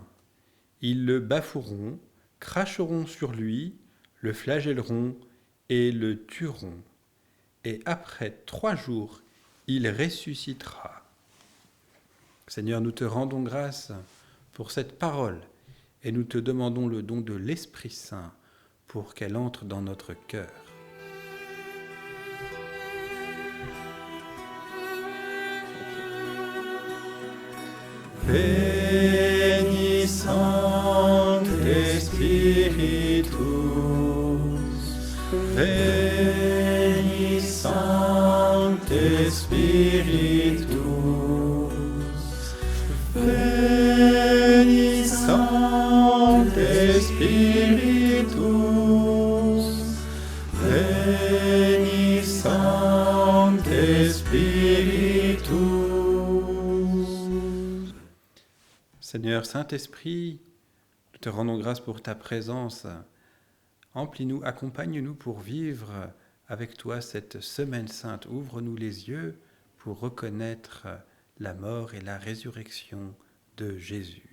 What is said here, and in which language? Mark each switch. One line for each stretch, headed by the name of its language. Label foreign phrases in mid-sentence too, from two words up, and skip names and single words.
French: Ils le bafoueront, cracheront sur lui, le flagelleront et le tueront. Et après 3 jours, il ressuscitera. Seigneur, nous te rendons grâce pour cette parole et nous te demandons le don de l'Esprit Saint pour qu'elle entre dans notre cœur.
Latin: Veni Sancte Spiritus, Veni Sancte Spiritus, Veni Sancte Spiritus, Veni Sancte Spiritus.
French: Seigneur Saint-Esprit, nous te rendons grâce pour ta présence. Emplis-nous, accompagne-nous pour vivre avec toi cette semaine sainte. Ouvre-nous les yeux pour reconnaître la mort et la résurrection de Jésus.